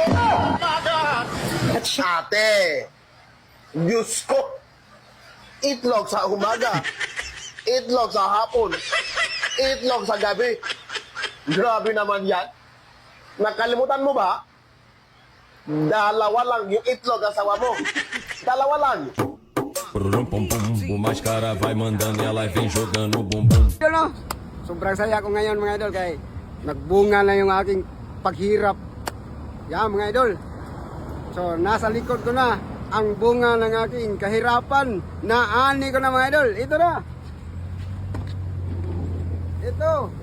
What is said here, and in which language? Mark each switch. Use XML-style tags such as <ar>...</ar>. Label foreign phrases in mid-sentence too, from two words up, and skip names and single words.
<tl>At ate, Diyos ko, itlog sa umaga, itlog sa hapon, itlog sa gabi. Grabe naman yan. Nakalimutan mo ba? Dalawa lang yung itlog asawa mo. Dalawa lang.</tl> <pt>O mascara vai mandando e ela vem jogando bumbum.</pt> <tl>Sobrang saya ko ngayon mga idol kay nagbunga na yung aking paghirap. Yan mga idol. So nasa likod ko na ang bunga ng aking kahirapan na ani ko na mga idol. Ito na. Ito.</tl>